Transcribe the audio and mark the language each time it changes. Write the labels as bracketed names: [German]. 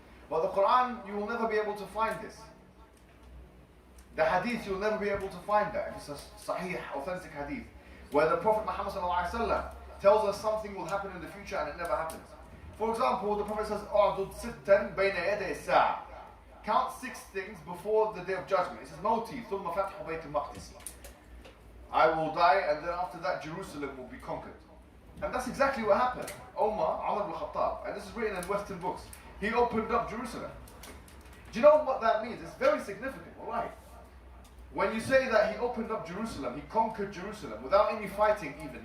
[English] But the Quran, you will never be able to find this. The Hadith, you'll never be able to find that. If it's a sahih, authentic Hadith, where the Prophet Muhammad ﷺ tells us something will happen in the future and it never happens. For example, the Prophet says, [Arabic] أَعْدُدْ سِتًّا بَيْنَ يَدَيِ السَّاعَةِ. [English] Count 6 things before the day of judgment. It says, [Arabic] مَوْتِي ثُمَّ فَتْحُ بَيْتِ الْمَقْدِسِ. [English] I will die, and then after that Jerusalem will be conquered. And that's exactly what happened. Umar ibn Khattab, and this is written in Western books, he opened up Jerusalem. Do you know what that means? It's very significant, alright? When you say that he opened up Jerusalem, he conquered Jerusalem without any fighting even.